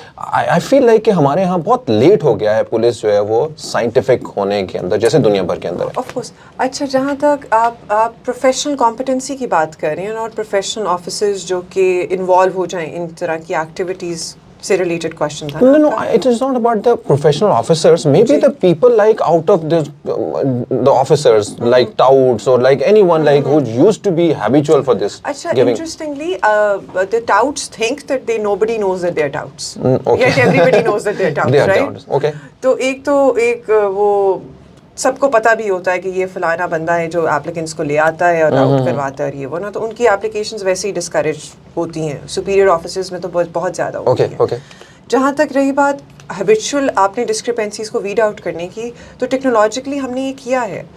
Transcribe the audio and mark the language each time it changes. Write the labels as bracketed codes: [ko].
[ur] آئی feel like کہ ہمارے ہاں بہت لیٹ ہو گیا ہے پولیس جو ہے وہ سائنٹیفک ہونے کے اندر, جیسے دنیا بھر کے اندر ہے. [en] Of course. [ur] اچھا, جہاں تک آپ پروفیشنل کمپٹنسی کی بات کر رہے ہیں اور پروفیشنل آفیسرز جو کہ انوالو ہو جائیں ان طرح کی ایکٹیویٹیز سے ریلیٹڈ کوشچن تھا. [en] No, it is not about the professional officers. Maybe the people like out of the officers, like touts or like anyone like who used to be habitual for this. Acha, interestingly, the touts think that nobody knows that they're touts. Okay. Yet everybody knows that they're touts, They are right? touts. Okay. [ur] تو ایک وہ سب کو پتہ بھی ہوتا ہے کہ یہ فلانا بندہ ہے جو ایپلیکنٹس کو لے آتا ہے اور آؤٹ کرواتا ہے, اور یہ وہ نا, تو ان کی ایپلیکیشنز ویسے ہی ڈسکریج ہوتی ہیں. سپیریئر آفیسرز میں تو بہت زیادہ ہوتی ہیں. [en] Okay. [ur] جہاں تک رہی بات ہیبیچول آپ نے ڈسکرپنسیز کو ویڈ آؤٹ کرنے کی, تو ٹیکنالوجیکلی ہم نے یہ کیا ہے.